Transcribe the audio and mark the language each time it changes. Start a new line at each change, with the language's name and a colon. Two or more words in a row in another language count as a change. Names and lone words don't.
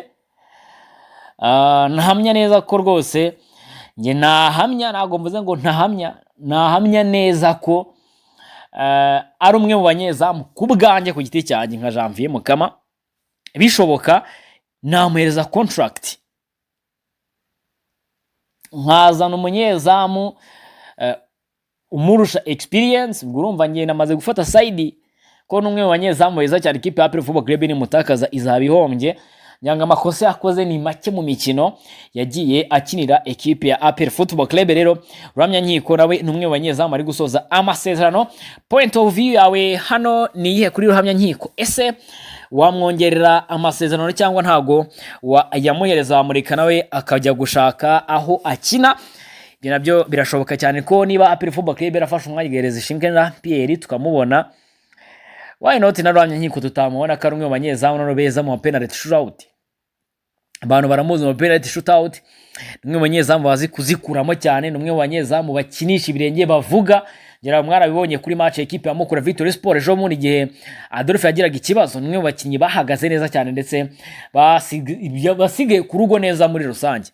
Kinyarwanda: Nahamya neza ko rwose nge nahamya, ntago mvuze ngo nahamya neza ko ari umwe mu banyezamu kubwanjye ku giti cyanjye nka Janvier Mukama bishoboka namuhereza contract nkazana umunyezamu umurusha experience, ubwo urumva ngiye namaze gufata side ko n'umwe mu banyezamu beza cyane ikipe ya APR Football Club ni mutakaza izabihombye. Nyanga amakosa yakoze ni make mu mikino yagiye akinira ekipe ya APR Football Club. Rero Ruhamya Nkiko nawe n'umwe mu banyezamu ari gusoza amasezerano.
English: Point of view
Kinyarwanda: yawe hano ni iyihe kuri Ruhamya Nkiko? Ese wamwongerera amasezerano cyangwa ntago yamuhereza wamureka nawe akajya gushaka aho akina? Ibyo nabyo birashoboka cyane ko niba APR Football Club yarafashe umwanya igereza Shinkena Pierre tukamubona,
English: why not
Kinyarwanda: na Ruhamya Nkiko tutamubona ko ari umwe mu banyezamu no beza mu
English: penalty shootout.
Kinyarwanda: Abantu baramuzi mu
English: penalty shootout,
Kinyarwanda: umwe mu banyezamu bazi kuzikuramo cyane, umwe mu banyezamu bakinisha ibirenge bavuga. Ngera mwarabibonye kuri match equipe ya Mukura Victory Sport ejo muri gihe Adolphe yagiraga ikibazo, umwe mu bakinyi bahagaze neza cyane ndetse basigaye ku rugo neza muri rusange.